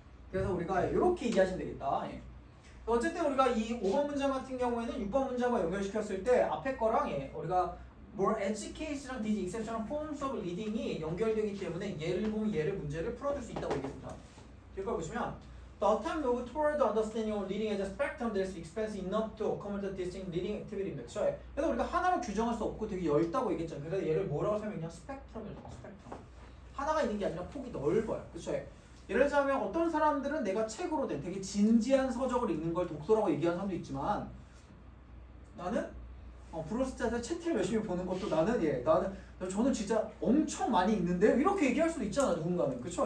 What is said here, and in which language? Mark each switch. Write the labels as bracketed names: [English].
[Korean] 그래서 우리가 이렇게 이해하시면 되겠다. 어쨌든 우리가 이 5번 문장 같은 경우에는 6번 문장과 연결시켰을 때 앞에 거랑 우리가 more educate랑 [English] these exceptional forms of reading [Korean] 이 연결되기 때문에 얘를 보면 얘를 문제를 풀어줄 수 있다고 얘기했습니다. [English] 이걸 보시면 the attempt move toward the understanding of reading as a spectrum that is expansive enough to accommodate distinct reading activity입니다. [Korean] 그래서 우리가 하나로 규정할 수 없고 되게 넓다고 얘기했잖아요. 그래서 얘를 뭐라고 설명했냐? 스펙트럼이라고. 스펙트럼. 하나가 있는 게 아니라 폭이 넓어요. 그렇죠? 예를 들자면 어떤 사람들은 내가 책으로 된 되게 진지한 서적을 읽는 걸 독서라고 얘기하는 사람도 있지만 나는 브로스트에서 채팅을 열심히 보는 것도 저는 진짜 엄청 많이 읽는데 이렇게 얘기할 수도 있잖아 누군가는. 그쵸?